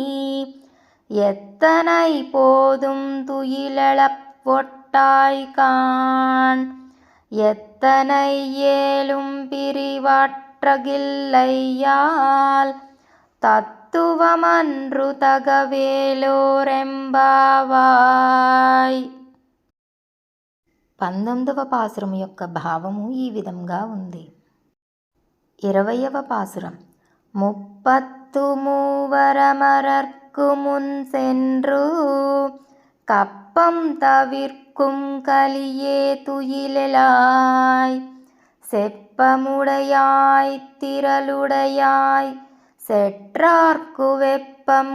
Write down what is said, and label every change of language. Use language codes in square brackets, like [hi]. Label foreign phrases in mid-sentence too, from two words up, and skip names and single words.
[ta] எத்தனை போதும் துயிலெழப் ஒட்டாய் காண் எத்தனை ஏலும் பிரிவாற்றகில்லையால் தத்துவமன்று తగవేలోరెంబావాయ్. [te] 19వ పాసురం యొక్క భావము ఈ విధంగా ఉంది. 20వ పాసురం. [ta] முப்பத்து மூவரமரர்க்கு முன் சென்று கப்பம் தவிர்க்கும் கலியே துயிலெழாய் செப்பமுடையாய் திரளுடையாய் செற்றார்க்கு வெப்பம்